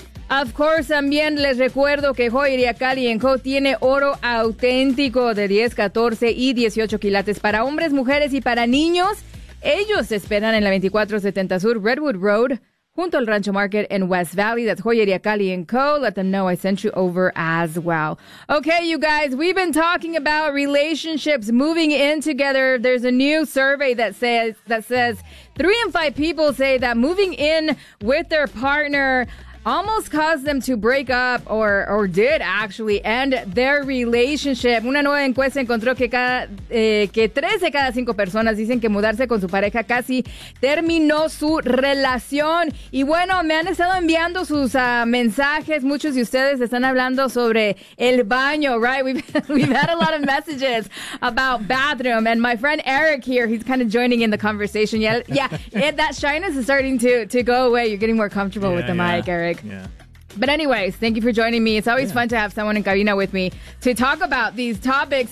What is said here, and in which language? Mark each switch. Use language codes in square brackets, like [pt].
[en] Of course, [es] también les recuerdo que Joyería Cali & Co. tiene oro auténtico de 10, 14 y 18 quilates para hombres, mujeres y para niños. Ellos esperan en la 2470 Sur Redwood Road, junto al Rancho Market en West Valley. [en] That's Joyería Cali & Co. Let them know I sent you over as well. Okay, you guys, we've been talking about relationships moving in together. There's a new survey that says 3 in 5 people say that moving in with their partner almost caused them to break up or did actually end their relationship. [es] Una nueva encuesta encontró que 3 de cada 5 personas dicen que mudarse con su pareja casi terminó su relación. Y bueno, me han estado enviando sus mensajes. Muchos de ustedes están hablando sobre el baño, right? [en] We've had a lot of messages about bathroom. And my friend Eric here, he's kind of joining in the conversation. Yeah, that shyness is starting to go away. You're getting more comfortable with the mic, Eric. Yeah. But anyways, thank you for joining me. It's always fun to have someone in cabina with me to talk about these topics.